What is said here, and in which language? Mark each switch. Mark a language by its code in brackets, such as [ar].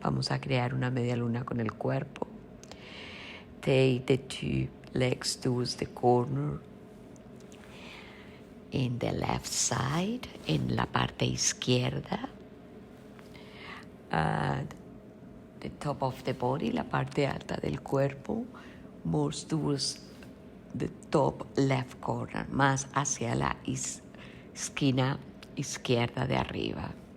[es] Vamos a crear una media luna con el cuerpo. [en] Take the 2 legs towards the corner. In the left side, [es] en la parte izquierda. [en] And the top of the body, [es] la parte alta del cuerpo, [en] moves towards the top left corner, [es] más hacia la esquina izquierda de arriba.